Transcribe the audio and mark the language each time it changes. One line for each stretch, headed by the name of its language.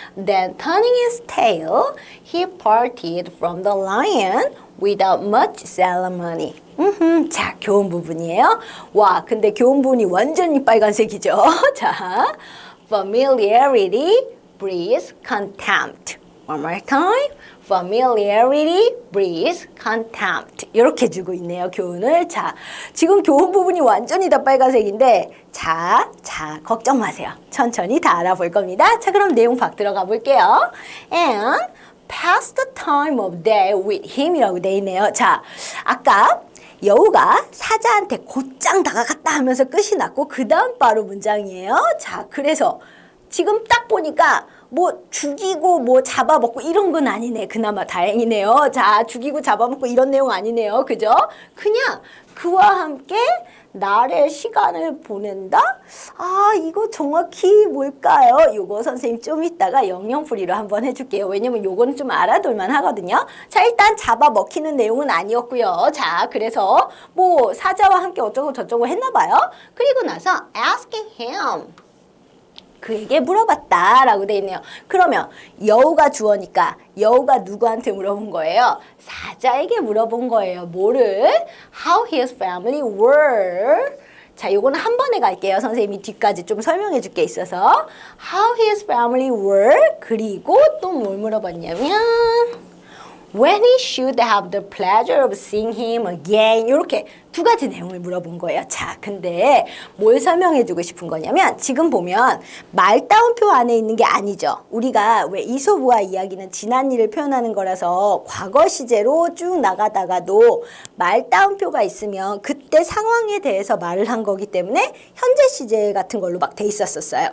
English: Then turning his tail, he parted from the lion without much ceremony.
Korean: 자, 교훈 부분이에요. 와, 근데 교훈 부분이 완전히 빨간색이죠. 자,
English: familiarity breeds contempt. One more time. Familiarity breeds contempt.
Korean: 이렇게 주고 있네요, 교훈을. 자, 지금 교훈 부분이 완전히 다 빨간색인데 자, 걱정 마세요. 천천히 다 알아볼 겁니다. 자, 그럼 내용 박 들어가 볼게요.
English: And pass the time of day with him
Korean: 이라고 돼 있네요. 자, 아까 여우가 사자한테 곧장 다가갔다 하면서 끝이 났고 그 다음 바로 문장이에요. 자, 그래서 지금 딱 보니까 뭐 죽이고 뭐 잡아먹고 이런 건 아니네. 그나마 다행이네요. 자, 죽이고 잡아먹고 이런 내용 아니네요. 그죠? 그냥 그와 함께 날의 시간을 보낸다? 이거 정확히 뭘까요? 요거 선생님 좀 이따가 영영풀이로 한번 해줄게요. 왜냐면 요거는 좀 알아둘만 하거든요. 자, 일단 잡아먹히는 내용은 아니었고요. 자, 그래서 뭐 사자와 함께 어쩌고 저쩌고 했나 봐요. 그리고 나서
English: asking him.
Korean: 그에게 물어봤다라고 돼 있네요. 그러면 여우가 주어니까 여우가 누구한테 물어본 거예요? 사자에게 물어본 거예요. 뭐를?
English: How his family were.
Korean: 자, 요거는 한 번에 갈게요. 선생님이 뒤까지 좀 설명해 줄 게 있어서.
English: How his family were.
Korean: 그리고 또 뭘 물어봤냐면
English: when he should have the pleasure of seeing him again.
Korean: 이렇게 두 가지 내용을 물어본 거예요. 자, 근데 뭘 설명해주고 싶은 거냐면 지금 보면 말다운표 안에 있는 게 아니죠. 우리가 왜 이솝우화 이야기는 지난 일을 표현하는 거라서 과거 시제로 쭉 나가다가도 말다운표가 있으면 그때 상황에 대해서 말을 한 거기 때문에 현재 시제 같은 걸로 막 돼 있었어요.